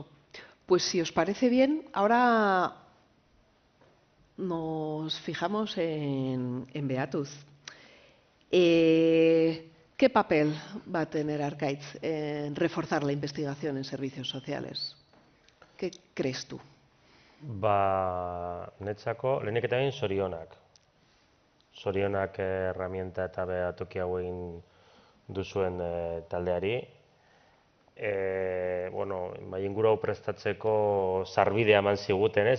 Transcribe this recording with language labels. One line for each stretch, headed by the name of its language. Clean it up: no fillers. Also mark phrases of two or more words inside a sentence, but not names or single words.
Spanish: Pues si os parece bien, ahora nos fijamos en Beatus. ¿Qué papel va a tener Arkaitz en reforzar la investigación en servicios sociales? ¿Qué crees tú?
Basque: Netzako, lehenik eta behin zorionak. zorionak erramienta eta behatoki hau egin duzuen taldeari. Inguru hau prestatzeko sarbidea eman ziguten, ez?